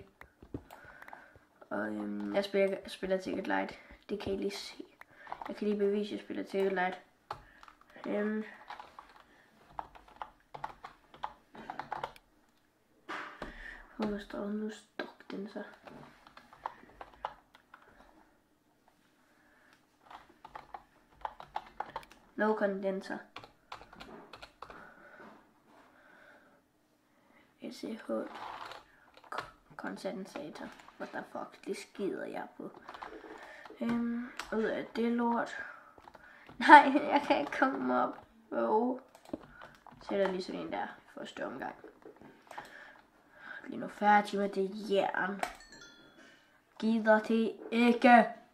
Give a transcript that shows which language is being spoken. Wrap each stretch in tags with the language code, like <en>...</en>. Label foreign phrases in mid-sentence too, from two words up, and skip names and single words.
<da>Og jeg spiller Ticket Light. Det kan I lige se. Jeg kan lige bevise, at jeg spiller Ticket Light. Hvor står den nu? Stop den så.</da> <en>No condenser.</en> <da>SH kondensator.</da> <en>What the fuck?</en> <da>Det skider jeg på. Ud af det lort. Nej, jeg kan ikke komme op. Sætter lige sådan en der første omgang. Lige nu færdig med det jern. Gider det ikke.</da>